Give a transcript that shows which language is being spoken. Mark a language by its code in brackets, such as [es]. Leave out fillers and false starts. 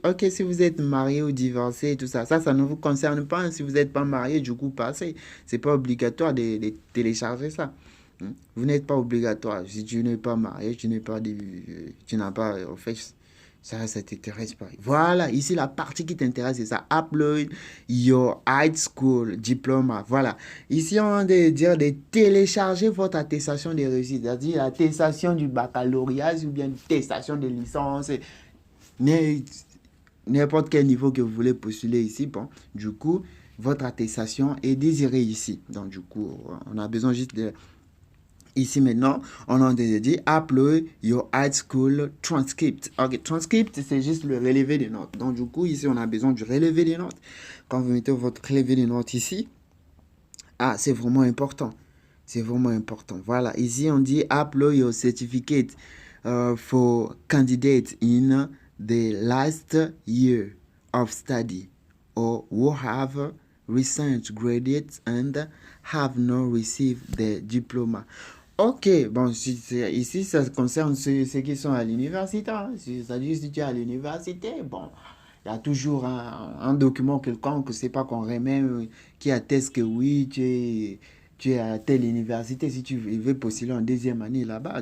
[fr] Ok, si vous êtes marié ou divorcé, tout ça, ça ne vous concerne pas. Si vous n'êtes pas marié, du coup, passez. C'est pas obligatoire de télécharger ça. Vous n'êtes pas obligatoire. Si tu n'es pas marié, tu n'as pas, en fait, ça t'intéresse pas. Voilà, ici, la partie qui t'intéresse, c'est ça. [en] Upload your high school diploma. [fr] Voilà. Ici, on va dire de télécharger votre attestation de réussite, c'est-à-dire l'attestation du baccalauréat ou bien l'attestation de licence. n'importe quel niveau que vous voulez postuler ici. Bon, du coup, votre attestation est désirée ici. Donc, du coup, on a besoin juste de... Ici, maintenant, on a dit [en] upload your high school transcript. [fr] Ok, transcript, c'est juste le relevé des notes. Donc, du coup, ici, on a besoin du relevé des notes. Quand vous mettez votre relevé des notes ici, ah, c'est vraiment important. C'est vraiment important. Voilà, ici, on dit [en] upload your certificate for candidate in the last year of study or who have recent graduates and have not received the diploma. [fr] Ok, bon, ici, ça concerne ceux qui sont à l'université. Hein. C'est-à-dire, si tu es à l'université, bon, il y a toujours un document quelconque, c'est pas qu'on remet, qui atteste que oui, tu es à telle université, si tu veux postuler en deuxième année là-bas.